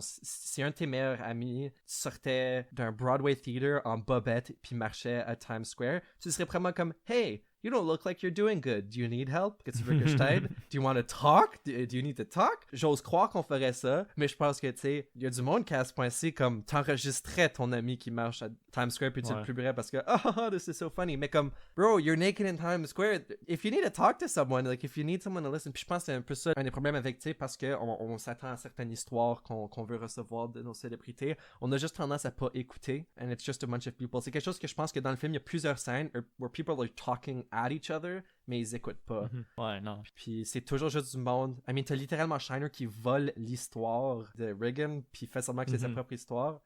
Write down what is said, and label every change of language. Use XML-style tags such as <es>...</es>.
<fr>Si un de tes meilleurs amis sortait d'un Broadway theater en bobette puis marchait à Times Square, tu serais vraiment comme</fr> <en>hey, you don't look like you're doing good. Do you need help?</en> <fr>Que tu veux que je t'aide?</fr> <en>Do you want to talk? Do you need to talk?</en> <fr>J'ose croire qu'on ferait ça, mais je pense que, tu sais, il y a du monde qui à ce point-ci, comme, t'enregistrais ton ami qui marche à Times Square puis tu le publierais parce que,</fr> <en>oh, this is so funny.</en> <fr>Mais comme,</fr> <en>bro, you're naked in Times Square. If you need to talk to someone, like, if you need someone to listen.</en> <fr>Puis je pense que c'est un peu ça, un des problèmes avec, tu sais, parce qu'on s'attend à certaines histoires qu'on veut recevoir de nos célébrités. On a juste tendance à pas écouter.</fr> <en>And it's just a bunch of people.</en> <fr>C'est quelque chose que je pense que dans le film, il y a plusieurs scènes</fr> <en>where people are talking at each other,</en> <fr>mais ils écoutent pas. Ouais, non. Puis c'est toujours juste du monde. I mean, t'as littéralement Shiner qui vole l'histoire de Reagan, puis fait semblant que c'est sa propre histoire.</fr>